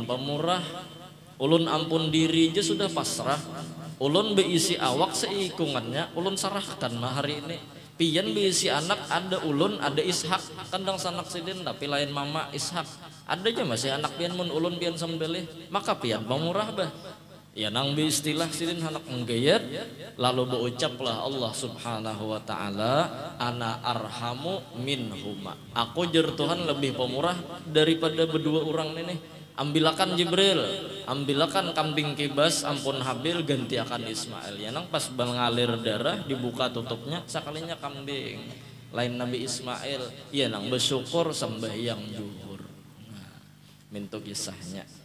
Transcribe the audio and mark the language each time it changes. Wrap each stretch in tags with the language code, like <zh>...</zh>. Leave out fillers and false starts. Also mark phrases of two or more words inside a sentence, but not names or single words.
<bjn>pemurah ulun ampun diri aja sudah pasrah ulun beisi awak seikungannya ulun sarahkan mah hari ini pian beisi anak ada ulun ada Ishak kandang sanak Sidin tapi lain mama Ishak ada aja masih anak pian mun ulun pian sembelih maka pian pemurah bah ya nang istilah Sidin anak menggayat lalu berucaplah</bjn> <ar>الله سبحانه وتعالى أنا أرحم منهما</ar> <bjn>aku jer Tuhan lebih pemurah daripada berdua orang ini ambilakan Jibril ambilakan kambing kibas ampun Habil gantiakan Ismail ya nang pas mengalir darah dibuka tutupnya sekalinya kambing lain Nabi Ismail ya nang bersyukur sembahyang zuhur nah, mintu kisahnya</bjn>